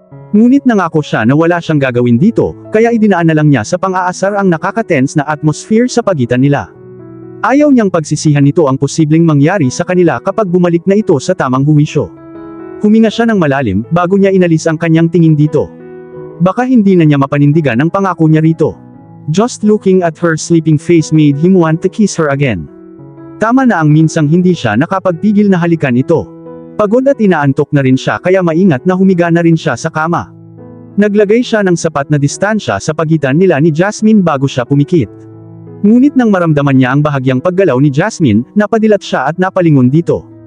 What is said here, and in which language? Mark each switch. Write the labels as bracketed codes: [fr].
[tl] Ngunit nangako siya na wala siyang gagawin dito, kaya idinaan na lang niya sa pang-aasar ang nakaka-tense na atmosphere sa pagitan nila. Ayaw niyang pagsisihan nito ang posibleng mangyari sa kanila kapag bumalik na ito sa tamang huwisyo. Huminga siya ng malalim, bago niya inalis ang kanyang tingin dito. Baka hindi na niya mapanindigan ang pangako niya rito. [en] Just looking at her sleeping face made him want to kiss her again. [tl] Tama na ang minsang hindi siya nakapagpigil na halikan ito. Pagod at inaantok na rin siya kaya maingat na humiga na rin siya sa kama. Naglagay siya ng sapat na distansya sa pagitan nila ni Jasmine bago siya pumikit. Ngunit nang maramdaman niya ang bahagyang paggalaw ni Jasmine, napadilat siya at napalingon dito.